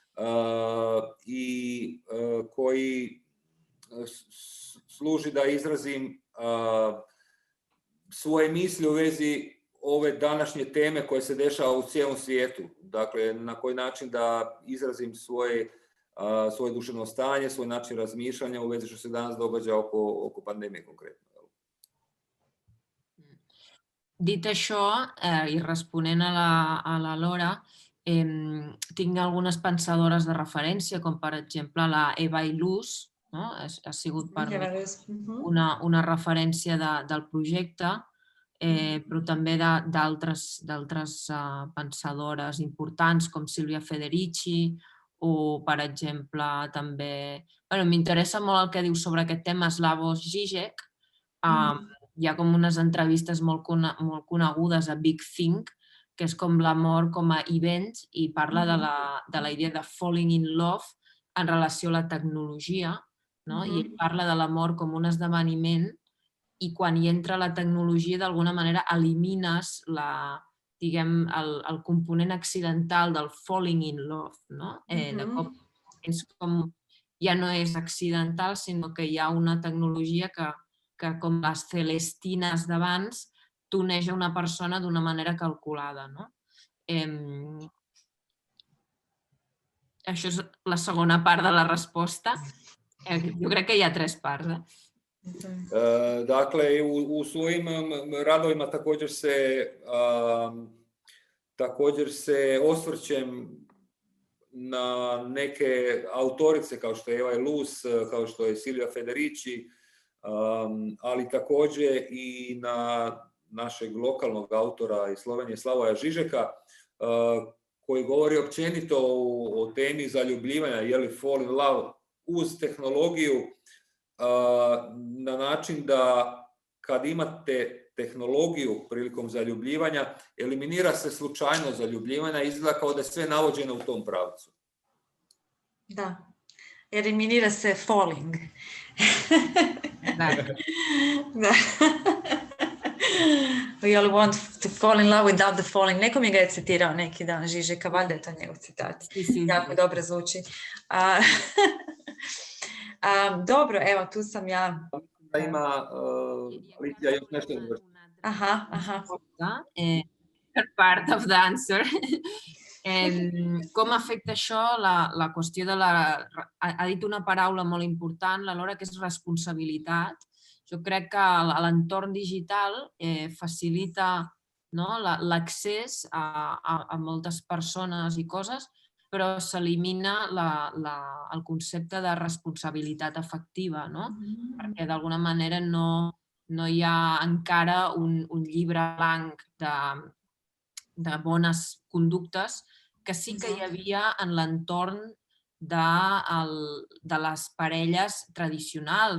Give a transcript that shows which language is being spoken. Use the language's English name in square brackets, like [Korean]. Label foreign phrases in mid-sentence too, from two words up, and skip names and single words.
[Bosnian] i koji služi da izrazim svoje misli u vezi ove današnje teme koje se dešava u cijelom svijetu. Dakle, na koji način da izrazim svoje duševno stanje, svoj način razmišljanja u vezi što se danas događa oko pandemije konkretno. [Catalan] Dit això, i responent a la Lora, tinc algunes pensadores de referència, com per exemple la Eva Ilús, no? Ha sigut per mi una referència del projecte, però també d'altres pensadores importants com Silvia Federici o, per exemple, també... M'interessa molt el que diu sobre aquest tema Slavoj Žižek. Hi ha com unes entrevistes molt conegudes a Big Think, que és com l'amor com a event, i parla de la idea de [English] falling in love [Catalan] en relació a la tecnologia, no? I ell parla de l'amor com un esdeveniment i quan hi entra la tecnologia d'alguna manera elimines el component accidental del [English] falling in love, [Catalan] no? De cop ja no és accidental, sinó que hi ha una tecnologia que com les celestines d'abans t'uneix a una persona d'una manera calculada, no? Això és la segona part de la resposta. Jo crec que hi ha 3 parts. [Bosnian] Dakle, u svojim radovima također se osvrćem na neke autorice kao što je Eva Ilús, kao što je Silvia Federici, ali također i na našeg lokalnog autora iz Slovenije Slavoja Žižeka, koji govori općenito o temi zaljubljivanja, je li [English] fall in love, [Bosnian] uz tehnologiju, na način da kad imate tehnologiju prilikom zaljubljivanja, eliminira se slučajno zaljubljivanja, izgleda kao da je sve navođeno u tom pravcu. Da, eliminira se falling. Da. [English] We all want to fall in love without the falling. [Bosnian] Neko mi ga je citirao neki dan, Žižeka, valjda je to njegov citat. Jako dobro zvuči. Dobro, evo, tu sam ja. Ima Alicija još nešto. Aha. [English] part of the answer. [Catalan] Com afecta això la qüestió de la... Ha dit una paraula molt important, la Laura, que és responsabilitat. Jo crec que l'entorn digital facilita l'accés a moltes persones i coses, però s'elimina el concepte de responsabilitat afectiva, perquè d'alguna manera no hi ha encara un llibre blanc de bones conductes que sí que hi havia en l'entorn de les parelles tradicionals.